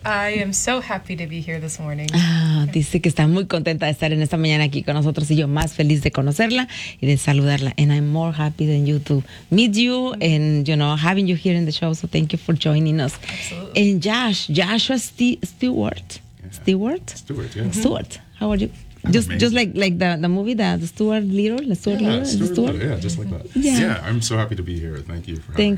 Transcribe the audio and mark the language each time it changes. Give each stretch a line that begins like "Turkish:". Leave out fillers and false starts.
English: I am so happy to be here this morning.
Spanish: Dice que está muy contenta de estar en esta mañana aquí con nosotros y yo más feliz de conocerla y de saludarla.
English: And I'm more happy than you to meet you and, you know, having you here in the show. So thank you for joining us. Absolutely. And Josh, Joshua Stewart. Stewart? Stewart, yeah. Stewart, how are you? Just like the movie, the Stewart Little. Yeah, just like that. Yeah, I'm so happy to be here. Thank you for having